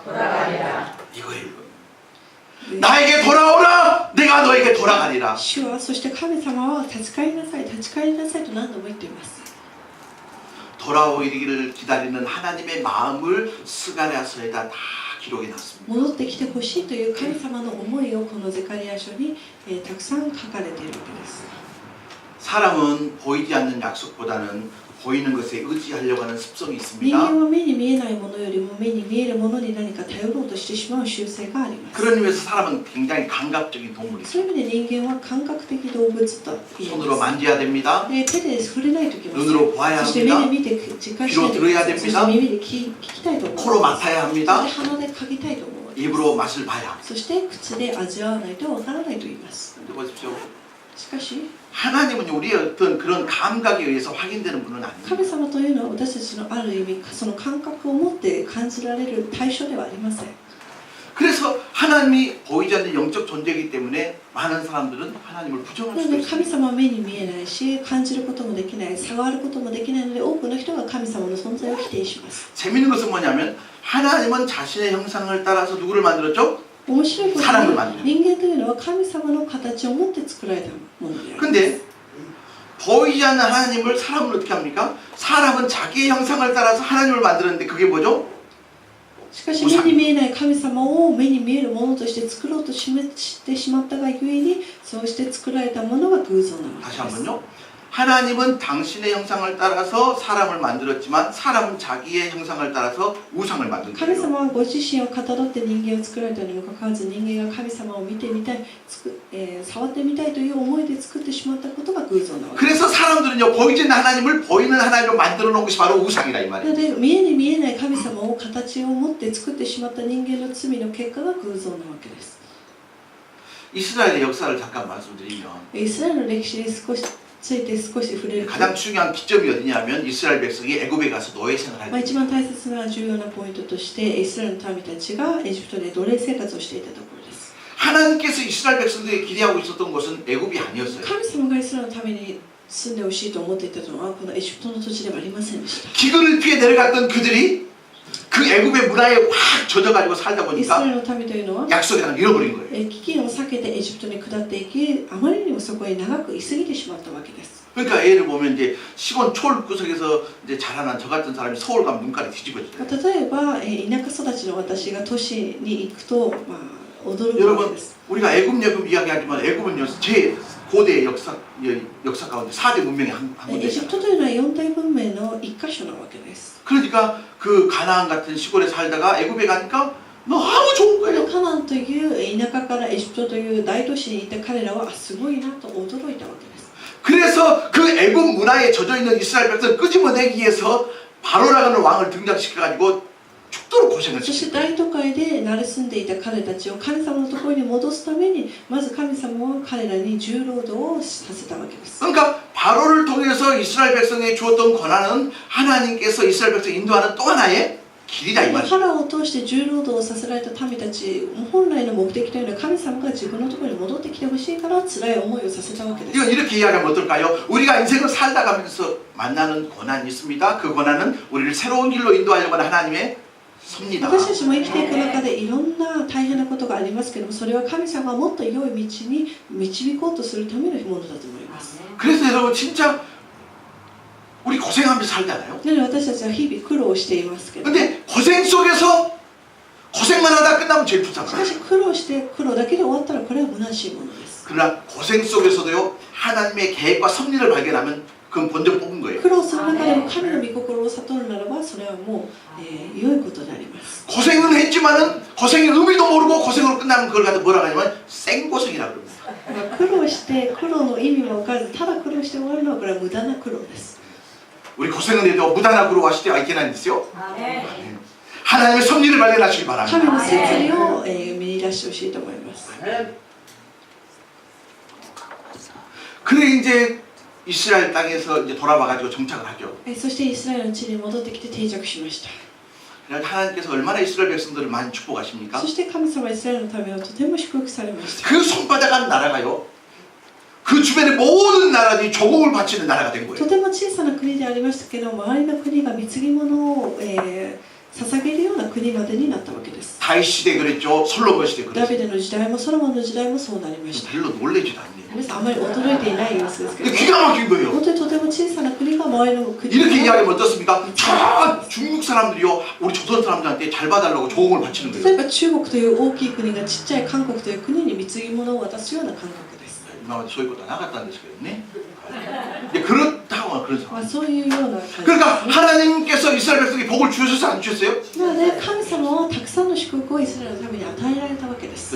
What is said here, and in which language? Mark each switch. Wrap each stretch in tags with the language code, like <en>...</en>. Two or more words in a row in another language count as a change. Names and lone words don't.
<ko>이거예요. 나에게 돌아오라. 내가 너에게 돌아가리라.</ko> <ja>主はそして神様は立ち返りなさい立ち返りなさいと何度も言っています。</ja> <ko>돌아오기를 기다리는 하나님의 마음을 스가랴서에다 다 기록해 놨습니다.</ko> <ja>戻ってきてほしいという神様の思いをこのゼカリア書に、たくさん書かれているわけです。</ja> <ko>사람은 보이지 않는 약속보다는 보이는 것에 의지하려고 하는 습성이</ko> <ja>人</ja> <ko>있습니다.</ko> <ja>間は目に見えないものよりも目に見えるものに何か頼ろうとしてしまう習性があります。</ja> <ko>그런 의미에서 사람은 굉장히 감각적인 동물이죠.</ko> <ja>そういう意味で人間は感覚的動物と言え</ja> <ko>손으로</ko> <ja>ます。</ja> <ko>만져야 됩니다.</ko> <ja>手で触れないといけません。</ja> <ko>눈으로 봐야</ko> <ja>そして目で</ja> <ko>합니다.</ko> <ja>見て実感しないといけません。</ja> <ko>귀로 들어야</ko> <ja>そして</ja> <ko>됩니다.</ko> <ja>耳で聞きたいと思います。</ja> <ko>코로 맡아야</ko> <ja>そして</ja> <ko>합니다.</ko> <ja>鼻で嗅ぎたいと思います。</ja> <ko>입으로 맛을 봐야 합니다.</ko> <ja>そして口で味わわないとわからないと言います。</ja> <ko>근데 보십시오.</ko> <ja>しかし</ja> <ko>하나님은 우리의 어떤 그런 감각에 의해서 확인되는 분은 아닙니다.</ko> <ja>神様というのは私たちのある意味その感覚を持って感じられる対象ではありません。</ja> <ko>그래서 하나님이 보이지 않는 영적 존재이기 때문에 많은 사람들은 하나님을 부정할</ko> <ja>なの</ja> <ko>수도</ko> <ja>で神</ja> <ko>있습니다.</ko> <ja>様は目に見えないし感じることもできない触ることもできないので多くの人が神様の存在を否定します。</ja> <ko>재밌는 것은 뭐냐면 하나님은 자신의 형상을 따라서 누구를 만들었죠?</ko> <ja>面白いこと</ja> <ko>사람을</ko> <ja>に</ja> <ko>만들어요</ko> <ja>人間というのは神様の形を持って作られたものであります。</ja> <ko>근데 보이지 않는 하나님을 사람은 어떻게 합니까? 사람은 자기의 형상을 따라서 하나님을 만들었는데 그게 뭐죠?</ko> <ja>しかし目に見えない神様を目に見えるものとして作ろうとしてしまったがゆえにそうして作られたものが偶像なわ</ja> <ko>다시</ko> <ja>けです。</ja> <ko>한번요. 하나님은 당신의 형상을 따라서 사람을 만들었지만 사람은 자기의 형상을 따라서 우상을 만든</ko> <ja>神</ja> <ko>거예요.</ko> <ja>様はご自身をかたどって人間を作られたにもかかわらず人間が神様を見てみたい、触ってみたいという思いで作ってしまったことが偶像なわけです。</ja> <ko>그래서 사람들은요 보이지 않는 하나님을 보이는 하나님으로 만들어 놓은 것이 바로 우상이다 이</ko> <ja>な</ja> <ko>말이에요.</ko> <ja>ので見えに見えない神様を形を持って作ってしまった人間の罪の結果が偶像なわけです。</ja> <ko>이스라엘의 역사를 잠깐 말씀드리면</ko> <ja>イスラエルの歴史について少し触れると、</ja> <ko>가장 중요한 기점이 어디냐면 이스라엘 백성이 애굽에 가서 노예 생활을 할</ko> <ja>一</ja> <ko>때</ko> <ja>番大切な重要なポイントとしてイスラエルの民たちがエジプトで奴隷生活をしていたところです。</ja> <ko>하나님께서 이스라엘 백성들에게 기대하고 있었던 것은 애굽이 아니었어요.</ko> <ja>神様がイスラエルのために住んでほしいと思っていたのはこのエジプトの土地ではありませんでした。</ja> <ko>기근을 피해 내려갔던 그들이 그 애굽의 문화에 확 젖어가지고 살다</ko> <ja>イスラ</ja> <ko>보니까</ko> <ja>エルの民というのは</ja> <ko>약속의 땅을 잃어버린 거예요.</ko> <ja>飢饉を避けてエジプトに下っていきあまりにもそこへ長く居すぎてしまったわけです。</ja> <ko>그러니까 예를 보면 이제 시골 초월 구석에서 이제 자라난 저 같은 사람이 서울 가면 눈깔이 뒤집어져요.</ko> <ja>例えば田舎育ちの私が都市に行くと、驚くわけ</ja> <ko>여러분</ko> <ja>です。</ja> <ko>우리가 애굽 이야기하지만 애굽은요 제 고대 역사 가운데 4대 문명의 한</ko> <ja>エジプ</ja> <ko>군데잖아요.</ko> <ja>トというのは4大文明の一箇所なわけです。</ja> <ko>그러니까 그 가나안 같은 시골에 살다가 애굽에 가니까 너무 좋은</ko> <ja>この</ja> <ko>거예요.</ko> <ja>カナンという田舎からエジプトという大都市にいた彼らはすごいなと驚いたわけです。</ja> <ko>그래서 그 애굽 문화에 젖어 있는 이스라엘 백성을 끄집어내기 위해서 바로라는 왕을 등장시켜 가지고 죽도록 고생을</ko> <ja>そして</ja> <ko>시켰어요.</ko> <ja>大都会で慣れ住んでいた彼たちを神様のところに戻すためにまず神様は彼らに重労働をさせたわけです。</ja> <ko>그러니까 바로를 통해서 이스라엘 백성에 주었던 권한은 하나님께서 이스라엘 백성 인도하는 또 하나의 길이다 이</ko> <ja>フ</ja> <ko>말이에요.</ko> <ja>ァラオを通して重労働をさせられた民たち本来の目的というのは神様が自分のところに戻ってきてほしいから辛い思いをさせたわけです。</ja> <ko>이건 이렇게 이야기하면 어떨까요? 우리가 인생을 살다 가면서 만나는 고난이 있습니다. 그 고난은 우리를 새로운 길로 인도하려고 하는 하나님의 섭니다.</ko> <ja>私たちも生きていく中でいろんな大変なことがありますけどもそれは神様がもっと良い道に導こうとするためのものだと思います。</ja> <ko>그래서 여러분 진짜 우리 고생하면서 살잖아요.</ko> <ja>なので私たちは日々苦労していますけど、</ja> <ko>근데 고생 속에서 고생만 하다 끝나면 제일</ko> <ja>しか</ja> <ko>불쌍해요.</ko> <ja>し苦労して苦労だけで終わったらこれは虚しいものです。</ja> <ko>그러나 고생 속에서도요 하나님의 계획과 섭리를 발견하면 그건 본전 뽑은 거예요.</ko> <ja>苦労する中でも神の御心を悟るならばそれはもう、良いことであります。</ja> <ko>고생은 했지만은 고생의 의미도 모르고 고생으로 끝나면 그걸 갖다 뭐라 하냐면 생고생이라고 그럽니다.</ko> <ja>苦労して苦労の意味も分からずただ苦労して終わるのはこれは無駄な苦労です。</ja> <ko>우리 고생은 해도 무단한 구로 하실 때가 있긴 한데요. 하나님의 섭리를 발견하시기</ko> <ja>神</ja> <ko>바랍니다.</ko> <ja>の摂理を、見出してほしいと思います。</ja> <ko>그래 이제 이스라엘 땅에서 이제 돌아와가지고 정착을 하죠.</ko> <ja>そしてイスラエルの地に戻ってきて定着しました。</ja> <ko>그러니까 하나님께서 얼마나 이스라엘 백성들을 많이 축복하십니까?</ko> <ja>そして神様はイスラエルのためをとても祝福されました。</ja> <ko>그 손바닥한 나라가요. 그 주변의 모든 나라들이 조공을 바치는 나라가 된</ko> <ja>と</ja> <ko>거예요.</ko> <ja>ても小さな国でありましたけど、周りの国が貢ぎ物を、捧げるような国までになったわけです。</ja> <ko>다윗 시대 그랬죠. 솔로몬 시대</ko> <ja>ダ</ja> <ko>그랬죠.</ko> <ja>ビデの時代もソロモンの時代もそうなりました。</ja> <ko>별로 놀라지도 않네요.</ko> <ja>皆さんあまり驚いていない様子ですけど</ja> <ko>근데 、 기가 막힌 거예요.</ko> <ja>本当にとても小さな国が周りの国</ja> <ko>이렇게</ko> <ja>が</ja> <ko>이야기하면 어떻습니까? 저 중국 사람들이요 우리 조선 사람들한테 잘 봐달라고 조공을 바치는</ko> <ja>例え</ja> <ko>거예요.</ko> <ja>ば中国という大きい国がちっちゃい韓国という国に貢ぎ物を渡すような感覚です。今までそういうことはなかったんですけどね.</ja> <ko>근데 그렇다고 그런</ko> <ja>ま</ja> <ko>상황.</ko> <ja>あ、そういうような感じです、</ja> <ko>그러니까</ko> <ja>ね。</ja> <ko>하나님께서 이스라엘 백성에게 복을 주셨어요, 안 주셨어요?</ko> <ja>なので神様はたくさんの祝福をイスラエルのために与えられたわけです。</ja>